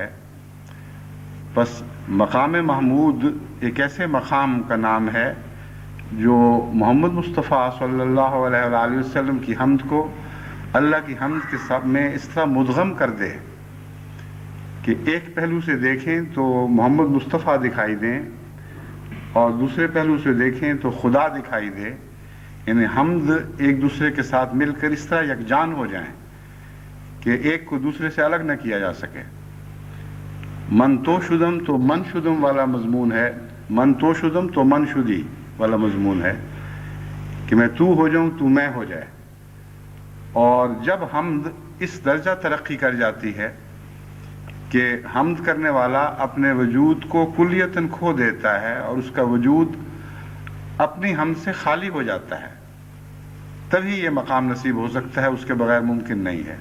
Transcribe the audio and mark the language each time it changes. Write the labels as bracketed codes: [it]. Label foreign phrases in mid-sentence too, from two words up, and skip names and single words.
[ur] بس مقام محمود ایک ایسے مقام کا نام ہے جو محمد مصطفیٰ [ar] صلی اللہ علیہ وآلہ وسلم [ur] کی حمد کو اللہ کی حمد کے سب میں اس طرح مدغم کر دے کہ ایک پہلو سے دیکھیں تو محمد مصطفیٰ دکھائی دیں اور دوسرے پہلو سے دیکھیں تو خدا دکھائی دے. یعنی حمد ایک دوسرے کے ساتھ مل کر اس طرح یکجان ہو جائیں کہ ایک کو دوسرے سے الگ نہ کیا جا سکے. [fa] من تو شدم تو من شدم [ur] والا مضمون ہے، [fa] من تو شدم تو من شدی [ur] والا مضمون ہے کہ میں تو ہو جاؤں تو میں ہو جائے. اور جب حمد اس درجہ ترقی کر جاتی ہے کہ حمد کرنے والا اپنے وجود کو کلیتاً کھو دیتا ہے اور اس کا وجود اپنی حمد سے خالی ہو جاتا ہے، تبھی یہ مقام نصیب ہو سکتا ہے، اس کے بغیر ممکن نہیں ہے.